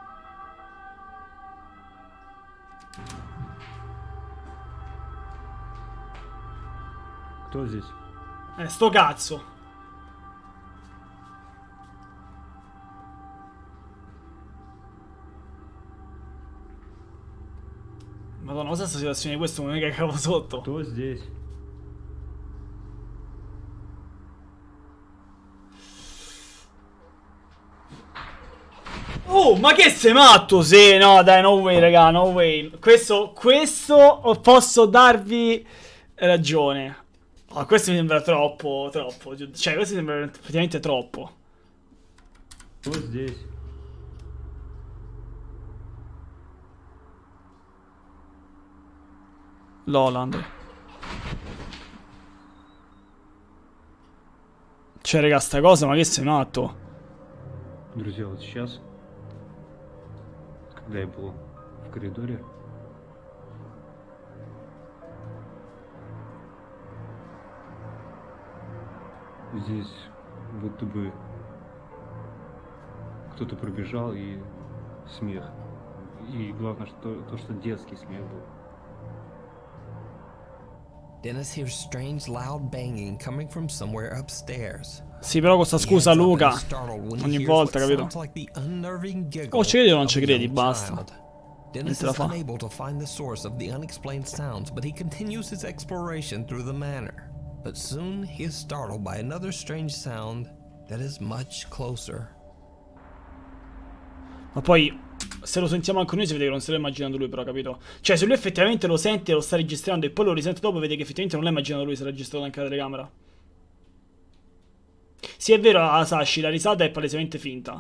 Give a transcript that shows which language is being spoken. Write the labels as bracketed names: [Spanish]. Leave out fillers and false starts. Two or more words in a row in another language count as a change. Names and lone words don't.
[Russian] Кто здесь? [Italian] Sto cazzo. Madonna, cos'è sta situazione di questo? Non è che cavo sotto. [Russian] Кто здесь? Oh! [Italian] Oh, ma che sei matto? Sì, no, dai, [English] no way, [Italian] raga, [English] no way. [Italian] Questo posso darvi ragione. Oh, questo mi sembra troppo. Cioè, questo mi sembra effettivamente troppo. [Russian] Вот здесь. Loland. [Italian] Cioè, raga, sta cosa, ma che sei matto? [Russian] Друзья, вот сейчас, когда я был в коридоре, здесь будто бы кто-то пробежал и смех. И главное, что детский смех был. [English] Dennis hears strange loud banging coming from somewhere upstairs. [Italian] Sì, però con sta scusa, Luca. Ogni volta, capito? Oh, ci credi o non ci credi? Basta. [English] Dennis [Italian] te la [English] is [Italian] fa. [English] unable to find the source of the unexplained sounds, but he continues his exploration through the manor. But soon he is startled by another strange sound that is much closer. [Italian] Ma poi, se lo sentiamo anche noi, si vede che non se l'è immaginando lui, però, capito? Cioè, se lui effettivamente lo sente e lo sta registrando e poi lo risente dopo, vede che effettivamente non l'ha immaginato lui, si è registrato anche la telecamera. Sì, è vero, Asashi, la risata è palesemente finta.